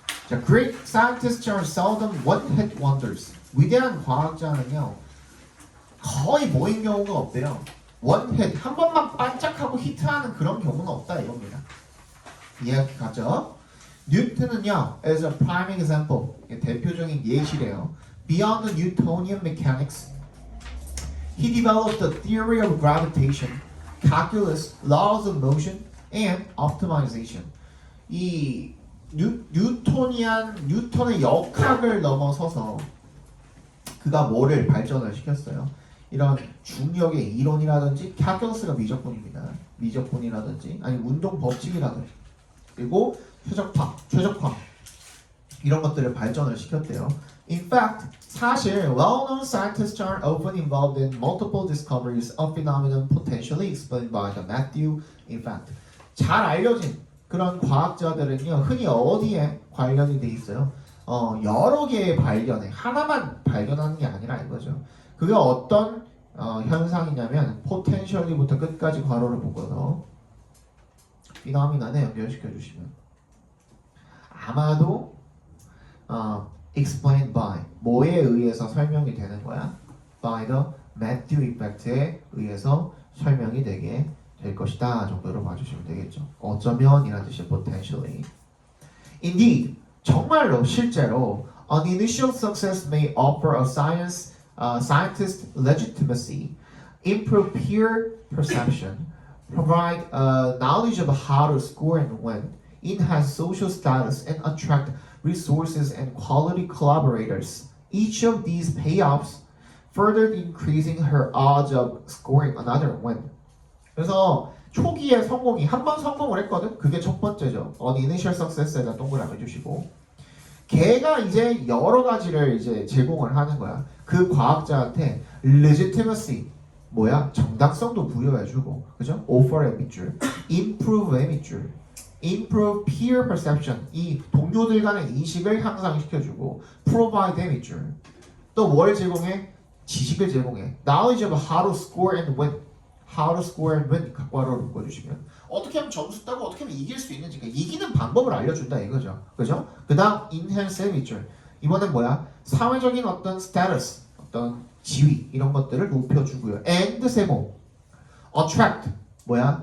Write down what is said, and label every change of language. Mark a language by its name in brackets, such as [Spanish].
[English] 자, great scientists are seldom one-hit wonders. [Korean] 위대한 과학자는요 거의 모인 경우가 없대요. one-hit 한 번만 반짝하고 히트하는 그런 경우는 없다 이겁니다. 이해 가죠? [English] 뉴턴은요, as a prime example, [Korean] 대표적인 예시래요. [English] Beyond the Newtonian mechanics, he developed the theory of gravitation, calculus, laws of motion, and optimization. [Korean] 이 뉴턴의 역학을 넘어서서 그가 뭐를 발전을 시켰어요? 이런 중력의 이론이라든지 calculus가 미적분이라든지 아니 운동 법칙이라든지 그리고 최적화 이런 것들을 발전을 시켰대요. [English] In fact, [Korean] 사실 [English] well-known scientists are often involved in multiple discoveries of phenomenon potentially explained by the Matthew effect. [Korean] 잘 알려진 그런 과학자들은요 흔히 어디에 관련이 돼 있어요? 여러 개의 발견에 하나만 발견하는 게 아니라 이거죠. 그게 어떤 현상이냐면 potentially부터 끝까지 괄호를 묶어서 phenomenon에 연결시켜 주시면 아마도 [English] explained by [Korean] 뭐에 의해서 설명이 되는 거야? [English] by the Matthew effect [Korean] 에 의해서 설명이 되게 될 것이다 정도로 봐주시면 되겠죠. 어쩌면 이란 뜻이 potentially. [English] Indeed, [Korean] 정말로 실제로 [English] an initial success may offer a scientist legitimacy, improve peer perception, provide knowledge of how to score and win, enhance social status, and attract resources and quality collaborators. Each of these payoffs further increasing her odds of scoring another win. [Korean] 그래서 초기의 성공이 한 번 성공을 했거든. 그게 첫 번째죠. initial success에다 동그라미 주시고 걔가 이제 여러 가지를 이제 제공을 하는 거야. 그 과학자한테 legitimacy 뭐야? 정당성도 부여해주고, 그죠? offer의 밑줄, improve의 밑줄, [English] improve peer perception [Korean] 이 동료들 간의 인식을 향상시켜주고, provide의 밑줄. 또 뭘 제공해? 지식을 제공해. [English] knowledge of how to score and win. [Korean] how to score and win 각괄호를 묶어주시면 어떻게 하면 점수 따고 어떻게 하면 이길 수 있는지 그러니까 이기는 방법을 알려준다 이거죠. 그죠? 그 다음 enhance의 밑줄. 이번엔 뭐야? 사회적인 어떤 status, 어떤 지위 이런 것들을 높여주고요. and 세모 attract 뭐야?